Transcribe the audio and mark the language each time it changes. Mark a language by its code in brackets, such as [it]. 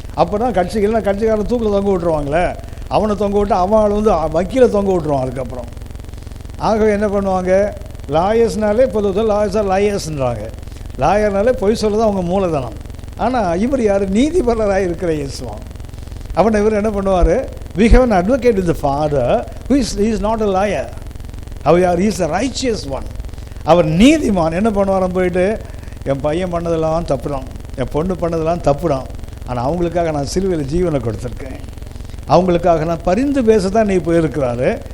[ta] அப்போ தான் கட்சிக்காரன் தூக்கில் தொங்க விட்ருவாங்களே, அவனை தொங்க விட்டு அவன் வக்கீலை தொங்க விட்ருவான். அதுக்கப்புறம் ஆகவே என்ன பண்ணுவாங்க? லாயர்ஸ்னாலே பொதுவாக லாயர்ஸ்ன்றாங்க. லாயர்னாலே பொய் சொல்ல தான் அவங்க மூலதனம். ஆனால் இவர் யார்? நீதிபரராக இருக்கிற இயேசுவான். அவனை இவர் என்ன பண்ணுவார்? [en] we have an advocate with the father who is not a liar. he is a righteous one. [ta] அவர் நீதிமான். என்ன பண்ணுவாராம்? போயிட்டு என் பையன் பண்ணதெல்லாம் தப்புறான், என் பொண்ணு பண்ணதெல்லாம் தப்புறான், ஆனால் அவங்களுக்காக நான் சிலுவையில் ஜீவனை கொடுத்துருக்கேன், அவங்களுக்காக நான் பரிந்து பேச தான் நீ போயிருக்கிறாரு.